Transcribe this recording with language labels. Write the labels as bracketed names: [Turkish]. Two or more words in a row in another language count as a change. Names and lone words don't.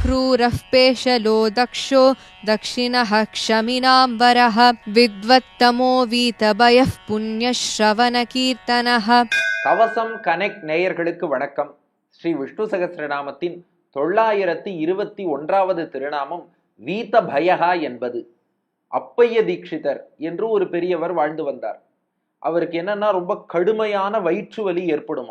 [Sanskrit] शूरः पेशलो दक्षो दक्षिणः क्षमिनाम्बरः विद्वत्तमो वीतभयः पुण्यश्रवणकीर्तनः. [Tamil] கவசம் கனெக்ட் நேயர்களுக்கு வணக்கம். ஸ்ரீ விஷ்ணு சகஸ்ரநாமத்தின் 921வது திருநாமம் வீத பயகா என்பது. அப்பைய தீட்சிதர் என்று ஒரு பெரியவர் வாழ்ந்து வந்தார். அவருக்கு என்னன்னா ரொம்ப கடுமையான வயிற்று வலி ஏற்படுமா.